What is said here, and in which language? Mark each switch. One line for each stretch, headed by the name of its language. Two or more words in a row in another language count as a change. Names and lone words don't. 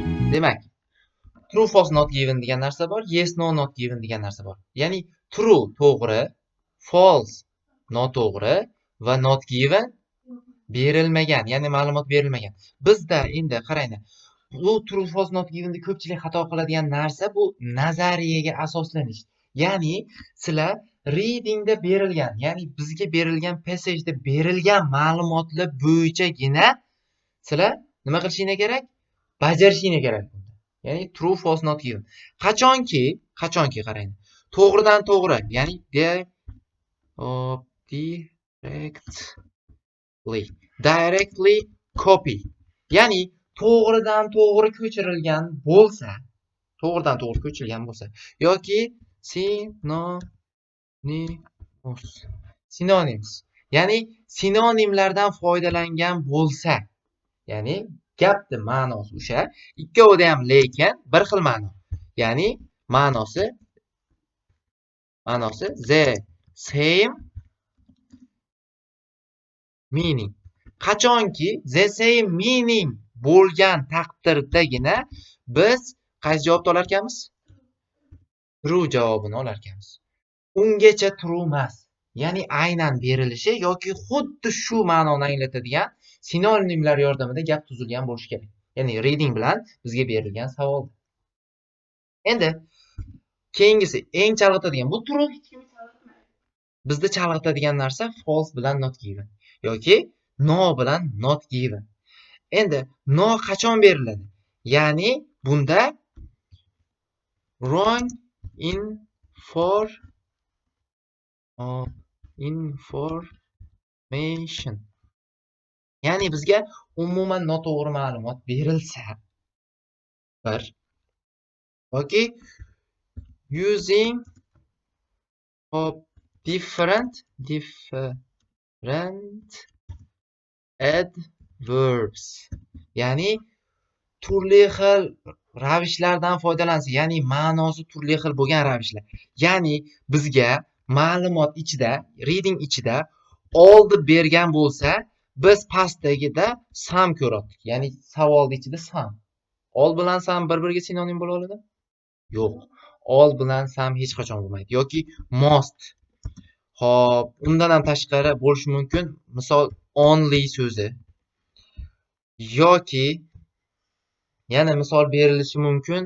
Uzbek: Demak,
English: true false not given
Uzbek: degan narsa bor,
English: yes no not given
Uzbek: degan narsa bor. Ya'ni true to'g'ri, false noto'g'ri va
English: not given
Uzbek: berilmagan, ya'ni ma'lumot berilmagan. Bizda endi qaranglar, bu
English: true false not given'da
Uzbek: ko'pchilik xato qiladigan narsa bu nazariyaga asoslanish. Ya'ni sizlar readingda berilgan, ya'ni bizga berilgan passageda berilgan ma'lumotlar bo'yichagina sizlar nima qilishinglar kerak? Bajarishinglar kerak. Ya'ni
English: true false not given.
Uzbek: Qachonki qarang. To'g'ridan to'g'ri, ya'ni
English: directly copy.
Uzbek: Ya'ni to'g'ridan to'g'ri ko'chirilgan bo'lsa, yoki synonyms, ya'ni sinonimlardan foydalangan bo'lsa, ya'ni gapni ma'nosi o'sha, ikkovida ham lekin bir xil ma'no. Ya'ni ma'nosi
English: the same meaning.
Uzbek: Qachonki
English: the same meaning
Uzbek: bo'lgan taqdirdagina biz qaysi javobni olar ekanmiz? True javobini olar ekanmiz. Ungacha true emas. Ya'ni aynan berilishi yoki xuddi shu ma'noni anglatadigan sinonimlar yordamida gap tuzilgan bo'lishi kerak. Ya'ni reading bilan bizga berilgan savol. Endi keyingisi eng chalg'itadigan, bu true hech kim chalg'itmaydi. Bizda chalg'itadigan narsa false bilan
English: not given
Uzbek: yoki no bilan
English: not given.
Uzbek: Endi no qachon beriladi? Ya'ni bunda
English: wrong information,
Uzbek: ya'ni bizga umuman noto'g'ri ma'lumot berilsa, bir yoki
English: using of different adverbs,
Uzbek: ya'ni turli xil ravishlardan foydalansa, ya'ni ma'nosi turli xil bo'lgan ravishlar. Ya'ni bizga ma'lumot ichida, reading ichida oldi bergan bo'lsa, biz pastdagida some ko'rdik. Ya'ni savolning ichida some. All bilan some bir-biriga sinonim bo'la oladi? Yo'q. All bilan some hech qachon bo'lmaydi. Yoki most. Xo'p, undan ham tashqari bo'lishi mumkin. Misol only so'zi. Yoki yana misol berilishi mumkin.